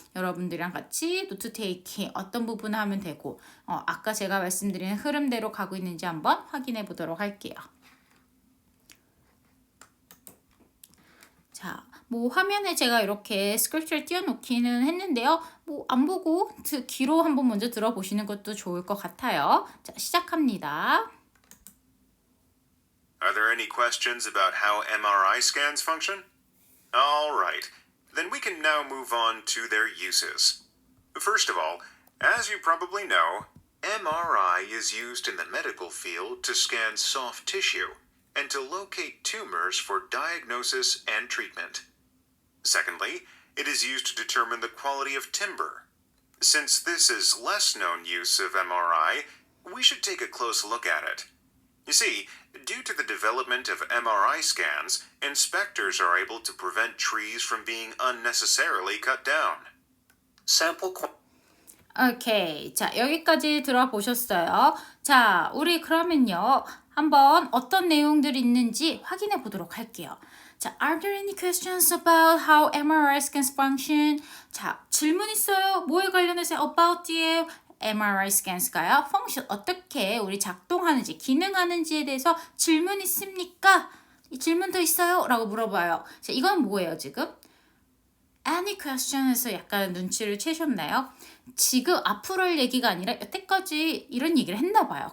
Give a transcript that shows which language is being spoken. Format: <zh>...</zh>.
<ko>여러분들이랑 같이 노트 테이킹 어떤 부분을 하면 되고 아까 제가 말씀드린 흐름대로 가고 있는지 한번 확인해 보도록 할게요. 자, 뭐 화면에 제가 이렇게 스크립트를 띄워놓기는 했는데요. 뭐 안 보고 귀로 한번 먼저 들어보시는 것도 좋을 것 같아요. 자, 시작합니다.</ko> <en>Are there any questions about how MRI scans function? All right, then we can now move on to their uses. First of all, as you probably know, MRI is used in the medical field to scan soft tissue, and to locate tumors for diagnosis and treatment. Secondly, it is used to determine the quality of timber. Since this is less known use of MRI, we should take a close look at it. You see, due to the development of MRI scans, inspectors are able to prevent trees from being unnecessarily cut down. Sample</en> <ko>오케이. 자, 여기까지 들어보셨어요. 자, 우리 그러면요. 한번 어떤 내용들이 있는지 확인해 보도록 할게요. 자,</ko> <en>are there any questions about how MRI scans function?</en> <ko>자, 질문 있어요? 뭐에 관련해서</ko> <en>about the MRI scans</en> <ko>가요? function 어떻게 우리 작동하는지, 기능하는지에 대해서 질문 있습니까? 이 질문 더 있어요? 라고 물어봐요. 자, 이건 뭐예요, 지금? Any question에서 약간 눈치를 채셨나요? 지금 앞으로 할 얘기가 아니라 여태까지 이런 얘기를 했나 봐요.</ko>